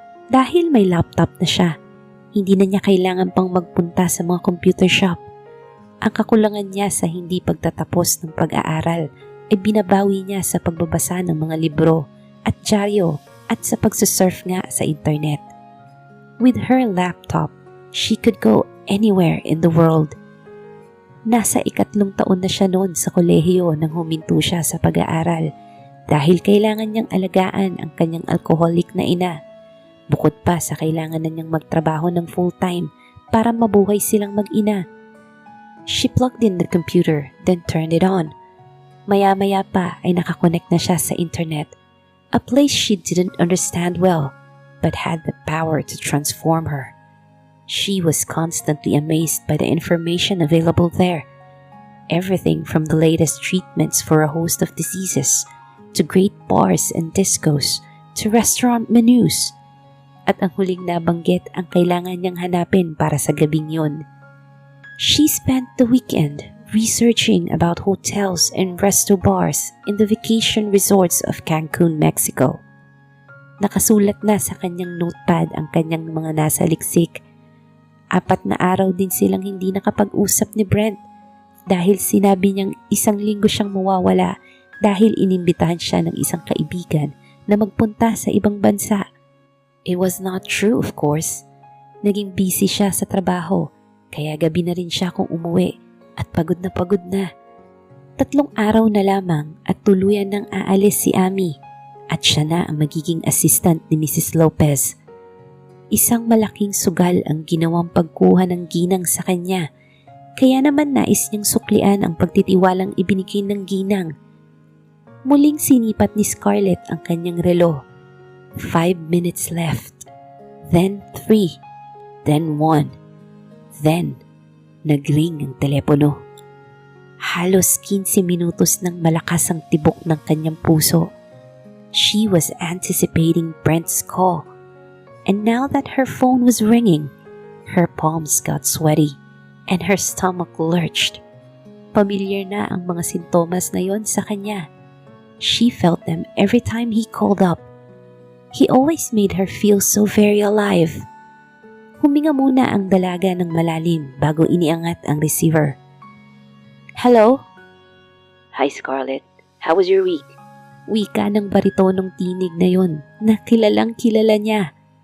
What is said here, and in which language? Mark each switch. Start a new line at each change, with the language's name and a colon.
Filipino: Dahil may laptop na siya, hindi na niya kailangan pang magpunta sa mga computer shop. Ang kakulangan niya sa hindi pagtatapos ng pag-aaral ay binabawi niya sa pagbabasa ng mga libro at dyaryo at sa pagsusurf nga sa internet.
English: With her laptop, she could go anywhere in the world.
Filipino: Nasa 3 taon na siya noon sa kolehiyo nang huminto siya sa pag-aaral dahil kailangan niyang alagaan ang kanyang alcoholic na ina. Bukod pa sa kailangan na niyang magtrabaho ng full-time para mabuhay silang mag-ina.
English: She plugged in the computer, then turned it on.
Filipino: Maya-maya pa ay nakakonect na siya sa internet,
English: a place she didn't understand well but had the power to transform her. She was constantly amazed by the information available there. Everything from the latest treatments for a host of diseases, to great bars and discos, to restaurant menus.
Filipino: At ang huling nabanggit ang kailangan niyang hanapin para sa gabing yun.
English: She spent the weekend researching about hotels and resto bars in the vacation resorts of Cancun, Mexico.
Filipino: Nakasulat na sa kanyang notepad ang kanyang mga nasa liksik. 4 na araw din silang hindi nakapag-usap ni Brent dahil sinabi niyang 1 linggo siyang mawawala dahil inimbitahan siya ng isang kaibigan na magpunta sa ibang bansa.
English: It was not true, of course.
Filipino: Naging busy siya sa trabaho kaya gabi na rin siya kung umuwi at pagod na pagod na. 3 araw na lamang at tuluyan nang aalis si Ami at siya na ang magiging assistant ni Mrs. Lopez. Isang malaking sugal ang ginawang pagkuha ng ginang sa kanya, kaya naman nais niyang suklian ang pagtitiwalang ibinigay ng ginang. Muling sinipat ni Scarlett ang kanyang relo.
English: 5 minutes left, then 3, then 1, then
Filipino: nagring ang telepono. Halos 15 minutos nang malakas ang tibok ng kanyang puso.
English: She was anticipating Brent's call. And now that her phone was ringing, her palms got sweaty and her stomach lurched.
Filipino: Familiar na ang mga sintomas na yon sa kanya.
English: She felt them every time he called up. He always made her feel so very alive.
Filipino: Huminga muna ang dalaga ng malalim bago iniangat ang receiver.
English: Hello? Hi Scarlett, how was your week?
Filipino: Wika ng baritonong tinig na yon na kilalang kilala niya.